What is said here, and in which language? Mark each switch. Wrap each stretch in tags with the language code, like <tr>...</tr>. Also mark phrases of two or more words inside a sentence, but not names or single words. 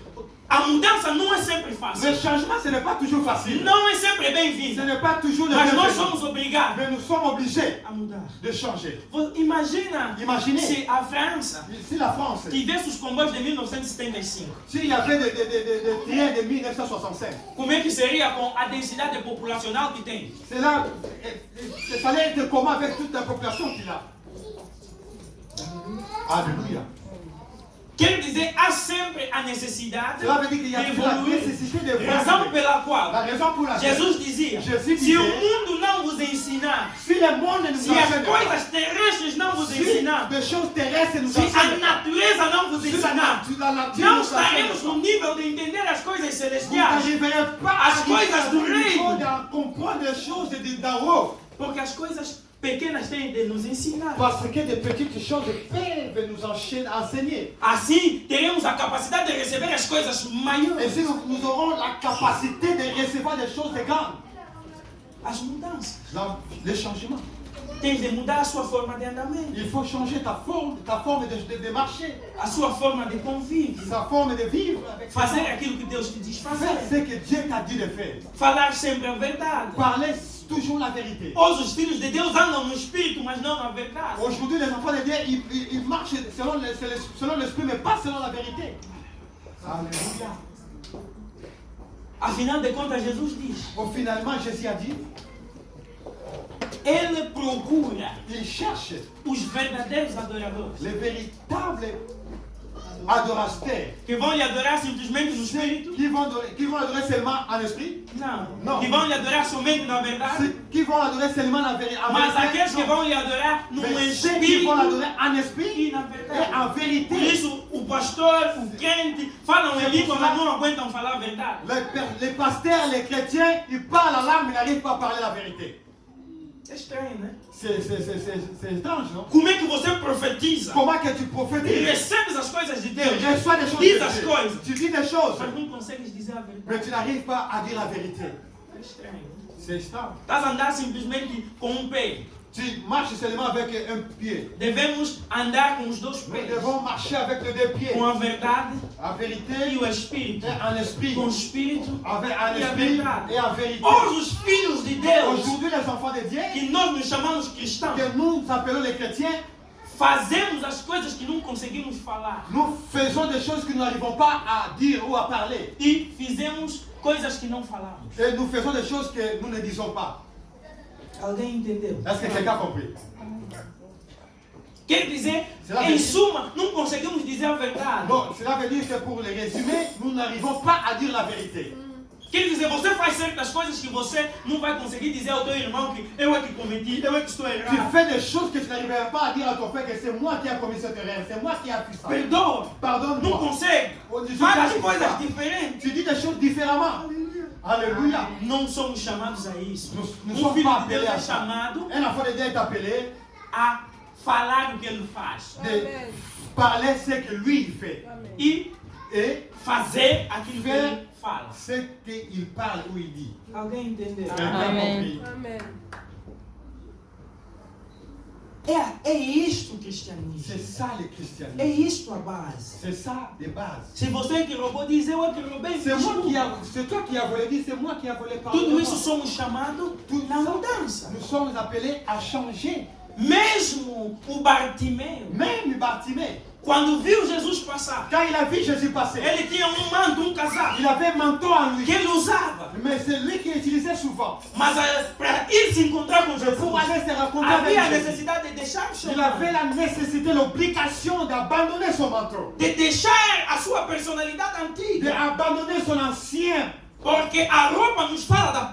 <pt>A mudança não é sempre fácil.</pt> <fr>Le changement, ce n'est pas toujours facile.</fr> <pt>Não é sempre</pt> <fr>Ce</fr> <pt>bem-vindo.</pt> <fr>n'est pas toujours le</fr> <pt>Mas nós</pt> <fr>bienvenu.</fr> <pt>somos obrigados</pt> <fr>Mais nous sommes obligés</fr> <pt>a mudar.</pt> <fr>de changer.</fr> <pt>Imagina</pt> <fr>Imaginez</fr> <pt>se a França</pt> <fr>si la France,</fr> <pt>tivesse os comboios de 1975.</pt> <fr>s'il y avait des trains de 1965,</fr> <pt>Como é que seria com a densidade populacional que tem?</pt> <fr>c'est là, ça allait être comment avec toute la population qu'il a. Alléluia.</fr> <pt>Quer dizer, há sempre a necessidade</pt> <fr>Cela veut dire qu'il y a</fr> <pt>de</pt> <fr>toujours la</fr> <pt>evoluir.</pt> <fr>nécessité de</fr> <pt>Razão</pt> <fr>évoluer.</fr> <pt>pela</pt> <fr>La</fr> <pt>qual</pt> <fr>raison pour laquelle,</fr> <pt>Jesus dizia: Jesus se dizia, o mundo não vos ensinar,</pt> <fr>si le monde ne nous</fr> <pt>se as</pt> <fr>enseigne pas,</fr> <pt>coisas terrestres não vos</pt> <fr>si</fr> <pt>ensinar,</pt> <fr>des choses terrestres nous</fr> <pt>se a</pt> <fr>enseignent pas,</fr> <pt>natureza não vos</pt> <fr>si la</fr> <pt>ensinar,</pt> <fr>nature</fr> <pt>não</pt> <fr>nous enseigne</fr> <pt>estaremos</pt> <fr>pas,</fr> <pt>no nível de entender as coisas</pt> <fr>vous</fr> <pt>celestiais.</pt> <fr>n'arriverez pas</fr> <pt>As coisas do reino.</pt> <fr>à comprendre les choses d'en haut.</fr> <pt>Porque as coisas pequenas têm de nos ensinar.</pt> <fr>Parce que des petites choses peuvent nous enseigner.</fr> <pt>Assim, teremos a capacidade de receber as coisas</pt> <fr>Et</fr> <pt>maiores.</pt> <fr>si nous aurons la capacité de recevoir des choses grandes,</fr> <pt>As mudanças.</pt> <fr>les changements.</fr> <pt>Tens de mudar a sua forma de andamento,</pt> <fr>Il faut changer ta forme de marcher,</fr> <pt>a sua forma de convívio,</pt> <fr>sa forme de vivre. Avec</fr> <pt>fazer aquilo que Deus te diz</pt> <fr>Fais</fr> <pt>fazer,</pt> <fr>ce que Dieu t'a dit de faire.</fr> <pt>falar sempre a verdade.</pt> <fr>Parlez toujours la vérité.</fr> <pt>Hoje os filhos de Deus andam no espírito, mas não na verdade.</pt> <fr>Aujourd'hui, les enfants de Dieu, ils marchent selon l'esprit, mais pas selon la vérité. Alléluia.</fr> <pt>Afinal de contas, Jesus diz:</pt> <fr>Finalement, Jésus a dit,</fr> <pt>Ele procura</pt> <fr>il cherche</fr> <pt>os verdadeiros adoradores</pt> <fr>les véritables adorateurs</fr> <pt>que vão lhe adorar simplesmente no espírito.</pt> <fr>qui vont adorer seulement en esprit,</fr> <pt>Não. Que vão lhe adorar somente na verdade.</pt> <fr>ceux qui vont adorer seulement en vérité,</fr> <pt>Mas aqueles que vão lhe adorar no</pt> <fr>mais ceux qui</fr> <pt>espírito</pt> <fr>vont l'adorer en</fr> <pt>e</pt> <fr>esprit</fr> <pt>na</pt> <fr>et</fr> <pt>verdade.</pt> <fr>en</fr> <pt>Por</pt> <fr>vérité.</fr> <pt>isso, o pastor, o crente, falam em língua, mas não aguentam falar a verdade.</pt> <fr>Les pasteurs, les chrétiens, ils parlent la langue, mais n'arrivent pas à parler la vérité.</fr> <pt>É estranho, né?</pt> <fr>C'est étrange, non?</fr> <pt>Como é que você profetiza?</pt> <fr>Comment que tu</fr> <pt>E</pt> <fr>prophétises?</fr> <pt>recebes as coisas de Deus,</pt> <fr>Tu reçois des choses</fr> <pt>diz</pt> <fr>de</fr> <pt>as</pt> <fr>Dieu.</fr> <pt>coisas,</pt> <fr>Tu dis des choses,</fr> <pt>mas não consegues dizer a verdade.</pt> <fr>mais tu n'arrives pas à dire la vérité.</fr> <pt>É estranho.</pt> <fr>C'est étrange.</fr> <pt>Estás a andar simplesmente com um pé.</pt> <fr>Tu marches seulement avec un pied.</fr> <pt>Devemos andar com os dois</pt> <fr>Nous</fr> <pt>pés.</pt> <fr>devons marcher avec les deux pieds.</fr> <pt>Com a verdade</pt> <fr>En</fr> <pt>e</pt> <fr>vérité</fr> <pt>o espírito.</pt> <fr>et en esprit.</fr> <pt>Com o espírito</pt> <fr>En</fr> <pt>e a</pt> <fr>esprit</fr> <pt>verdade.</pt> <fr>et en vérité.</fr> <pt>Hoje os filhos de Deus,</pt> <fr>Aujourd'hui, les enfants de Dieu,</fr> <pt>que nós nos chamamos cristãos,</pt> <fr>que nous appelons les chrétiens,</fr> <pt>fazemos as coisas que não conseguimos falar.</pt> <fr>nous faisons des choses que nous n'arrivons pas à dire ou à parler.</fr> <pt>E fizemos coisas que não falamos.</pt> <fr>Et nous faisons des choses que nous ne disons pas.</fr> <pt>Alguém entendeu?</pt> <fr>Est-ce que quelqu'un a compris?</fr> <pt>Quer dizer, Será em que- suma, não conseguimos dizer a verdade.</pt> <fr>Donc, cela veut dire que pour les résumer, nous n'arrivons pas à dire la vérité.</fr> <pt>Quer dizer, você faz certas coisas que você não vai conseguir dizer ao teu irmão que eu é que cometi, eu é que estou</pt> <fr>Tu</fr> <pt>errado.</pt> <fr>fais des choses que tu n'arriveras pas à dire à ton frère que c'est moi qui ai commis cette erreur, c'est moi qui ai fait ça.</fr> <pt>Perdoa. Não</pt> <fr>Pardonne-moi.</fr> <pt>consegue.</pt> <fr>Oh, Jesus</fr> <pt>Faz</pt> <fr>Christ.</fr> <pt>coisas diferentes.</pt> <fr>Tu dis des choses différemment. Alléluia.</fr> <pt>Não somos chamados a isso.</pt> <fr>Nous</fr> <pt>Um</pt> <fr>sommes</fr> <pt>filho</pt> <fr>pas</fr> <pt>de Deus</pt> <fr>appelés à</fr> <pt>é</pt> <fr>ça.</fr> <pt>chamado</pt> <fr>Un enfant de Dieu est appelé</fr> <pt>a falar o que ele faz.</pt> <fr>de parler ce que lui il fait</fr> <pt>E</pt> <fr>et</fr> <pt>fazer aquilo que ele fala.</pt> <fr>ce qu'il parle ou il dit.</fr> <pt>Alguém entendeu?</pt> <fr>Quelqu'un a compris? Amen.</fr> <pt>É isto o cristianismo.</pt> <fr>C'est ça le</fr> <pt>É</pt> <fr>christianisme.</fr> <pt>isto a base.</pt> <fr>C'est ça de base.</fr> <pt>Se você que roubou, diz eu é que roubei.</pt> <fr>C'est toi qui as volé, dis c'est moi qui ai volé.</fr> <pt>Tudo</pt> <fr>Pardonne-moi.</fr> <pt>isso somos chamados</pt> <fr>Tout</fr> <pt>na</pt> <fr>ça,</fr> <pt>mudança.</pt> <fr>nous sommes appelés à changer.</fr> <pt>Mesmo o Bartimeu,</pt> <fr>Même Bartimée,</fr> <pt>quando viu Jesus passar,</pt> <fr>quand il a vu Jésus passer,</fr> <pt>ele tinha manto, casaco,</pt> <fr>il avait un manteau en lui.</fr> <pt>que ele usava.</pt> <fr>Mais c'est lui qui utilisait souvent.</fr> <pt>Mas para ir se encontrar com Jesus,</pt> <fr>Pour aller se rencontrer</fr> <pt>havia a</pt> <fr>avec Jésus,</fr> <pt>necessidade de deixar o seu</pt> <fr>il avait</fr> <pt>manto,</pt> <fr>la nécessité, l'obligation d'abandonner son manteau.</fr> <pt>de deixar a sua personalidade antiga</pt> <fr>D'abandonner son ancien</fr> <pt>Porque a roupa nos fala da</pt>